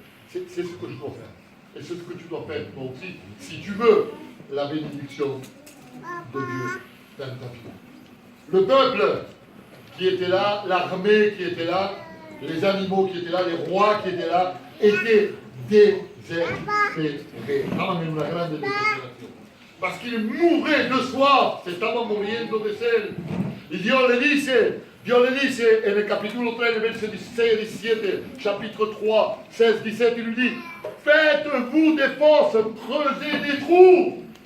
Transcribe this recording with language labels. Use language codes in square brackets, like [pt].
[fr] C'est ce que je dois faire. Et c'est ce que tu dois faire toi aussi, si tu veux la bénédiction de Dieu dans ta vie. Le peuple qui était là, l'armée qui était là, les animaux qui étaient là, les rois qui étaient là, étaient désespérés. [es] Estaban en una grande desesperación. [fr] Parce qu'ils mouraient de soif, [es] se estaban muriendo de sed. Y Dios le dice en el capítulo 3, [fr] verset 16 et 17, chapitre 3, 16, 17, il lui dit, faites-vous des fosses, creusez des trous.